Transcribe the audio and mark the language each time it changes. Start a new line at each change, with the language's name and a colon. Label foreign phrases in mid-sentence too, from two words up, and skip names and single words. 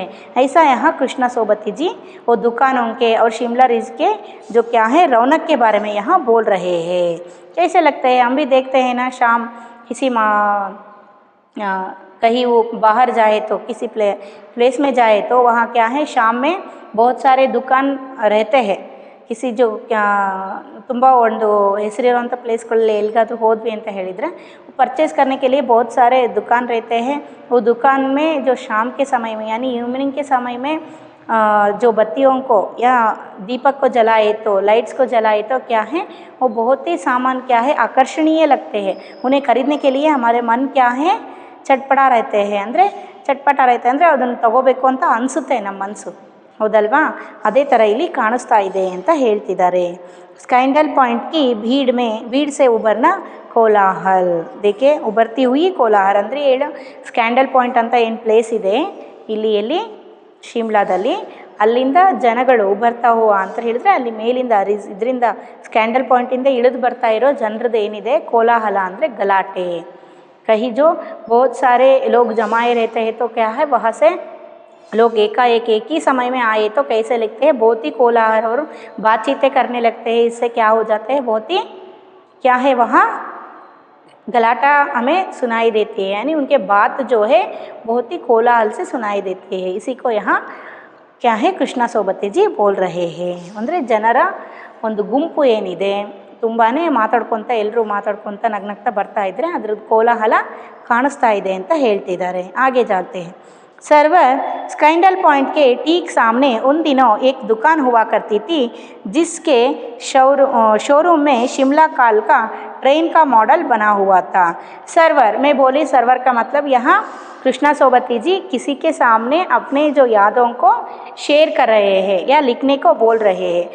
Hindi: ऐसा यहाँ कृष्णा सोबती जी वो दुकानों के और शिमला रिज के जो क्या है रौनक के बारे में यहाँ बोल रहे हैं। कैसे लगते हैं, हम भी देखते हैं ना, शाम किसी कहीं वो बाहर जाए तो किसी प्लेस में जाए तो वहाँ क्या है शाम में बहुत सारे दुकान रहते हैं। किसी जो
Kannada: ತುಂಬ ಒಂದು ಹೆಸರಿರುವಂಥ ಪ್ಲೇಸ್ಗಳಲ್ಲಿ ಎಲ್ಲಿಗಾದ್ರೂ ಹೋದ್ವಿ ಅಂತ ಹೇಳಿದರೆ
Hindi: परचेज़ करने के लिए बहुत सारे दुकान रहते हैं। वो दुकान में जो शाम के समय में यानी इवनिंग के समय में जो बत्तियों को या दीपक को जलाए तो लाइट्स को जलाए तो क्या है वो बहुत ही सामान क्या है आकर्षणीय लगते हैं। उन्हें खरीदने के लिए हमारे मन क्या है ಚಟ್ಪಟ रहते हैं
Kannada: ಅಂದರೆ ಚಟ್ಪಟ रहते ಅಂದರೆ ಅದನ್ನು ತಗೋಬೇಕು ಅಂತ ಅನಿಸುತ್ತೆ ನಮ್ಮ ಮನಸ್ಸು, ಹೌದಲ್ವಾ? ಅದೇ ಥರ ಇಲ್ಲಿ ಕಾಣಿಸ್ತಾ ಇದೆ ಅಂತ ಹೇಳ್ತಿದ್ದಾರೆ।
Hindi: ಸ್ಕ್ಯಾಂಡಲ್ ಪಾಯಿಂಟ್ की भीड़ से उबरना ಕೋಲಾಹಲ್, देखिए उबरती हुई
Kannada: ಕೋಲಾಹಲ್ ಅಂದರೆ ಹೇಳು ಸ್ಕ್ಯಾಂಡಲ್ ಪಾಯಿಂಟ್ ಅಂತ ಏನು ಪ್ಲೇಸ್ ಇದೆ ಎಲ್ಲಿ ಶಿಮ್ಲಾದಲ್ಲಿ, ಅಲ್ಲಿಂದ ಜನಗಳು ಉಬರ್ತಾ ಹೂವ ಅಂತ ಹೇಳಿದ್ರೆ ಅಲ್ಲಿ ಮೇಲಿಂದ ಇದರಿಂದ ಸ್ಕ್ಯಾಂಡಲ್ ಪಾಯಿಂಟಿಂದ ಇಳಿದು ಬರ್ತಾ ಇರೋ ಜನರದ್ದು ಏನಿದೆ ಕೋಲಾಹಲ ಅಂದರೆ ಗಲಾಟೆ।
Hindi: कहीं जो बहुत सारे लोग जमाए रहते हैं तो क्या है वहाँ से लोग एकाएक एक ही समय में आए तो कैसे लगते हैं, बहुत ही कोलाहल और बातचीतें करने लगते हैं। इससे क्या हो जाते हैं, बहुत ही क्या है वहाँ गलाटा हमें सुनाई देती है, यानी उनके बात जो है बहुत ही कोलाहल से सुनाई देती है। इसी को यहाँ क्या है कृष्णा सोबती जी बोल रहे हैं।
Kannada: ಅಂದರೆ ಜನರ ಒಂದು ಗುಂಪು ಏನಿದೆ ತುಂಬಾ ಮಾತಾಡ್ಕೊತ ಎಲ್ಲರೂ ಮಾತಾಡ್ಕೊತ ನಗ್ನಗ್ತಾ ಬರ್ತಾ ಇದ್ದರೆ ಅದ್ರದ್ದು ಕೋಲಾಹಲ ಕಾಣಿಸ್ತಾ ಇದೆ ಅಂತ ಹೇಳ್ತಿದ್ದಾರೆ।
Hindi: आगे जाते हैं। सर्वर स्कैंडल पॉइंट के ठीक सामने उन दिनों एक दुकान हुआ करती थी जिसके शोरूम में शिमला काल का ट्रेन का मॉडल बना हुआ था। सर्वर मैं बोली, सर्वर का मतलब यहाँ कृष्णा सोबती जी किसी के सामने अपने जो यादों को शेयर कर रहे हैं या लिखने को बोल रहे हैं।